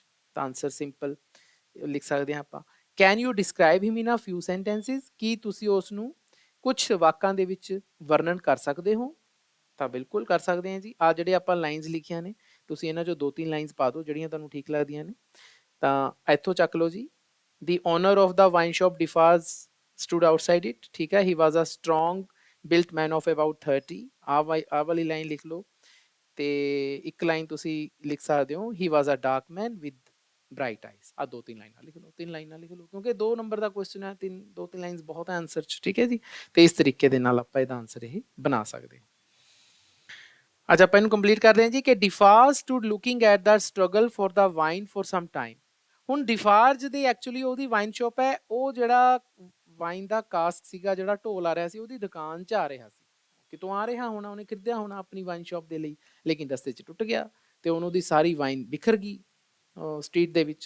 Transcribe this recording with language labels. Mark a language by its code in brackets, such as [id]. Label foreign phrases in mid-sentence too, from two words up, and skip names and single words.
[pa] ਤਾਂ ਆਨਸਰ ਸਿੰਪਲ ਲਿਖ ਸਕਦੇ ਹਾਂ ਆਪਾਂ। [en] can you describe him in a few sentences, [pa] ਕੀ ਤੁਸੀਂ ਉਸ ਨੂੰ ਕੁਝ ਵਾਕਾਂ ਦੇ ਵਿੱਚ ਵਰਣਨ ਕਰ ਸਕਦੇ ਹੋ? ਤਾਂ ਬਿਲਕੁਲ ਕਰ ਸਕਦੇ ਹਾਂ ਜੀ। ਆ ਜਿਹੜੇ ਆਪਾਂ ਲਾਈਨਸ ਲਿਖੀਆਂ ਨੇ, ਤੁਸੀਂ ਇਹਨਾਂ ਚੋਂ 2-3 ਲਾਈਨਸ ਪਾ ਦਿਓ ਜਿਹੜੀਆਂ ਤੁਹਾਨੂੰ ਠੀਕ ਲੱਗਦੀਆਂ ਨੇ। ਤਾਂ ਇੱਥੋਂ ਚੱਕ ਲਓ ਜੀ। [en] The owner of the wine shop Defarge stood outside it, [hi] ठीक है। [en] He was a strong built man of about 30। [pa] ਆ ਵਾਲੀ ਲਾਈਨ ਲਿਖ ਲਓ। ਤੇ ਇੱਕ ਲਾਈਨ ਤੁਸੀਂ ਲਿਖ ਸਕਦੇ ਹੋ, [en] he was a dark man with bright eyes। [pa] ਆ 2-3 ਲਾਈਨਾਂ ਲਿਖ ਲਓ, 3 ਲਾਈਨਾਂ ਲਿਖ ਲਓ, ਕਿਉਂਕਿ 2 ਨੰਬਰ ਦਾ ਕੁਐਸਚਨ ਹੈ, 2-3 ਲਾਈਨਸ ਬਹੁਤ ਹੈ ਆਨਸਰ ਚ, ਠੀਕ ਹੈ ਜੀ। ਤੇ ਇਸ ਤਰੀਕੇ ਦੇ ਨਾਲ ਆਪਾਂ ਇਹਦਾ ਆਨਸਰ ਇਹ ਬਣਾ ਸਕਦੇ ਹਾਂ। ਅੱਜ ਆਪਾਂ ਇਹਨੂੰ ਕੰਪਲੀਟ ਕਰਦੇ ਹਾਂ ਜੀ, ਕਿ [en] Defarge stood looking at the struggle for the wine for some time। [pa] ਹੁਣ ਡਿਫਾਰਜ ਦੀ ਐਕਚੁਅਲੀ ਉਹਦੀ [en] wine shop [pa] ਹੈ, ਉਹ ਜਿਹੜਾ ਵਾਈਨ ਦਾ ਕਾਸਕ ਸੀਗਾ, ਜਿਹੜਾ ਢੋਲ ਆ ਰਿਹਾ ਸੀ, ਉਹਦੀ ਦੁਕਾਨ 'ਚ ਆ ਰਿਹਾ ਸੀ। ਕਿਤੋਂ ਆ ਰਿਹਾ ਹੋਣਾ, ਉਹਨੇ ਖਰੀਦਿਆ ਹੋਣਾ ਆਪਣੀ [en] wine shop [pa] ਦੇ ਲਈ, ਲੇਕਿਨ ਰਸਤੇ 'ਚ ਟੁੱਟ ਗਿਆ ਤੇ ਉਹਨੂੰ ਦੀ ਸਾਰੀ ਵਾਈਨ ਬਿਖਰ ਗਈ ਸਟਰੀਟ ਦੇ ਵਿੱਚ।